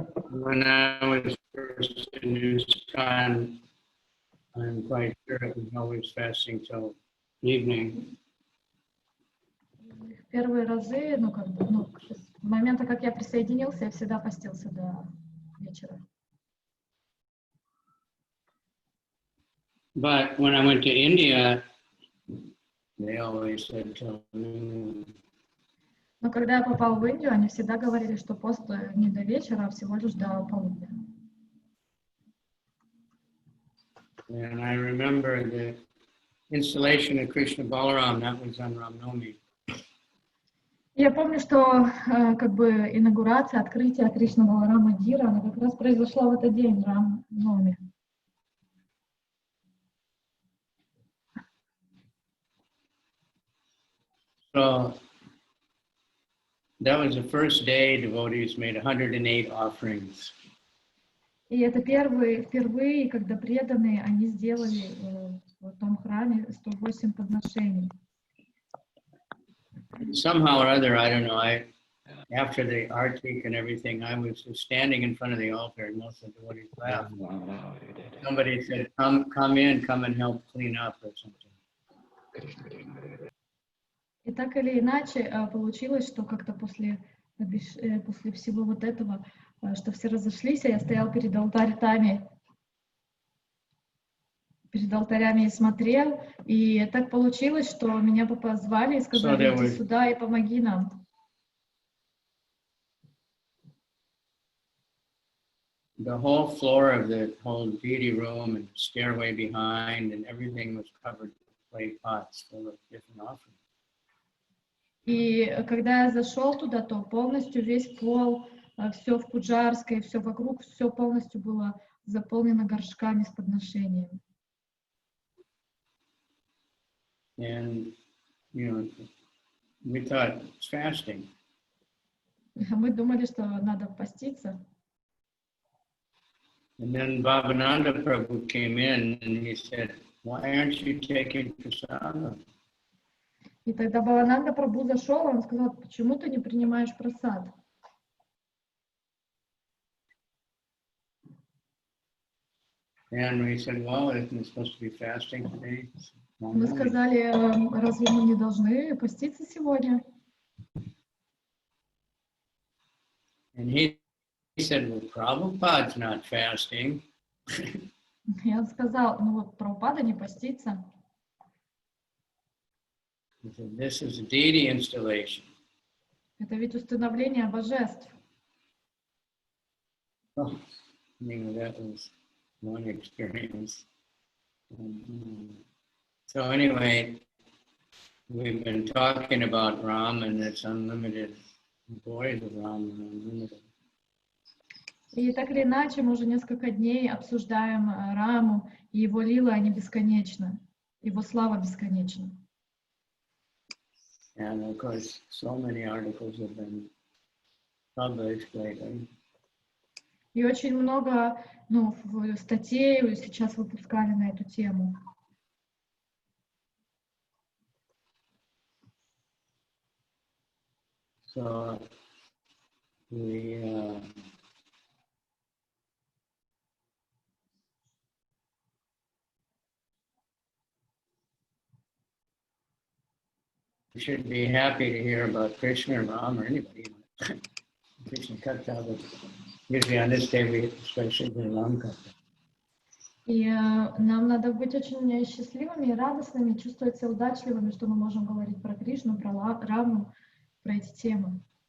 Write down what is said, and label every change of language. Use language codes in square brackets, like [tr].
[en] When I was first in ISKCON, I'm quite sure it was always fasting till evening. [ru] В первые разы, с момента, как я присоединился, я всегда постился до вечера. [en] But when I went to India, they always said till noon. [ru] Но когда я попал в Индию, они всегда говорили, что пост не до вечера, а всего лишь до полудня. [en] And I remember the installation of Krishna Balaram, that was on Ram-Navami. [ru] Я помню, что инаугурация, открытие Кришна Баларама Дира, она как раз произошла в этот день, Рам-Навами. [en] So that was the first day devotees made 108 offerings. [ru] И это впервые, когда преданные, они сделали в том храме 108 подношений. [en] Somehow or other, I don't know, after the artik and everything, I was just standing in front of the altar and most of the devotees laughed. Somebody said, come and help clean up or something. [ru] И так или иначе получилось, что как-то после всего вот этого, что все разошлись, а я стоял перед алтарями и смотрел, и так получилось, что меня позвали и сказали, иди сюда и помоги нам. [en] The whole floor of the whole deity room and stairway behind and everything was covered with clay pots full of different offerings. [ru] И когда я зашел туда, то полностью весь пол, все в Пуджарской, все вокруг, все полностью было заполнено горшками с подношениями. [en] And, we thought it's fasting. [ru] Мы думали, что надо поститься. [en] And then Bhavananda Prabhu came in and he said, why aren't you taking prasada? [ru] И тогда Бхавананда Прабху зашел, он сказал, почему ты не принимаешь прасад? [en] And we said, well, isn't it supposed to be fasting today? [ru] Мы сказали, разве мы не должны поститься сегодня? [en] And he said, well, Prabhupada's not fasting. [ru] И он сказал, Прабхупада не постится. [en] He said, this is a deity installation. [ru] Это ведь установление божеств. [en] Oh, that was one experience. So anyway, we've been talking about Ram and its unlimited glories of Ram and unlimited. [ru] И так или иначе, мы уже несколько дней обсуждаем Раму, и его лилы, они бесконечны, его слава бесконечна. [en] And of course, so many articles have been published lately. [ru] И очень много, статей сейчас выпускали на эту тему. [en] So we should be happy to hear about Krishna or Ram or anybody. Krishna Katha, but usually on this day we especially do Ram Katha. [ru] И нам надо быть очень счастливыми и радостными, чувствовать себя удачливыми, что мы можем говорить про Кришну, про Раму, про эти темы.